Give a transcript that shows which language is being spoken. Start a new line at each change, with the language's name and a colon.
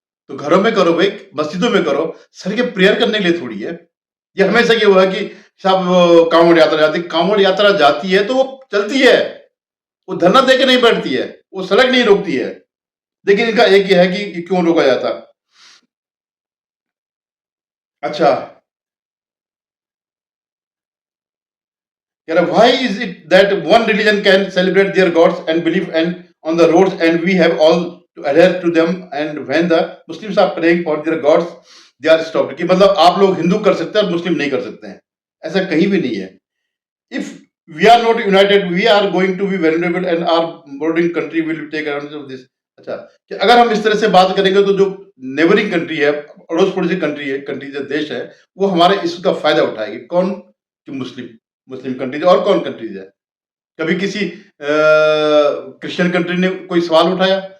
Hindi: तो घरों में करो भाई, मस्जिदों में करो, सर के प्रेयर करने के लिए थोड़ी है। ये हमेशा ये हुआ कि सब कांवड़ यात्रा जाती, कांवड़ यात्रा जाती है तो वो चलती है, वो धरना देके नहीं बैठती है, वो सड़क नहीं रोकती है। लेकिन इनका एक ही है कि क्यों रोका जाता।
English: अच्छा, why is it that one religion can celebrate their gods and believe and on the roads, and we have all to adhere to them, and when the Muslims are praying for their gods they are stopped?
Hindi: कि मतलब आप लोग हिंदू कर सकते हैं और मुस्लिम नहीं कर सकते हैं, ऐसा कहीं भी नहीं है।
English: If we are not united, we are going to be vulnerable and our bordering country will take advantage of this.
Hindi: अच्छा, कि अगर हम इस तरह से बात करेंगे तो जो नेबरिंग कंट्री है, अड़ोस पड़ोसी कंट्री जो देश है, वो हमारे इसका फायदा उठाएगी। कौन? कि मुस्लिम कंट्रीज। और कौन कंट्रीज है? कभी किसी क्रिश्चियन कंट्री ने कोई सवाल उठाया?